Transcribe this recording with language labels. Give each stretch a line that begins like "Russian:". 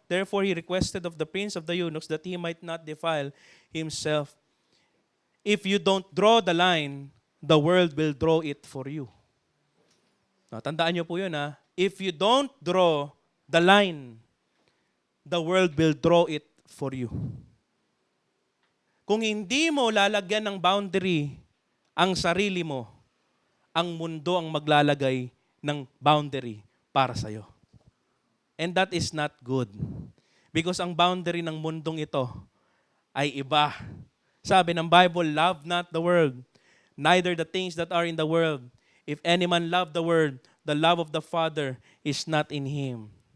English: Therefore he requested of the prince of the eunuchs that he might not defile himself. If you don't draw the line, the world will draw it for you. Now,
Filipino: tandaan niyo po yun ha.
English: If you don't draw the line, the world will draw it for you.
Filipino: Kung hindi mo lalagyan ng boundary ang sarili mo, ang mundo ang maglalagay ng boundary para sa'yo.
English: And that is not good. Because
Filipino: ang boundary ng mundong ito ay iba. Sabi ng
English: Bible, love not the world, neither the things that are in the world. If any man love the world, the love of the Father is not in him.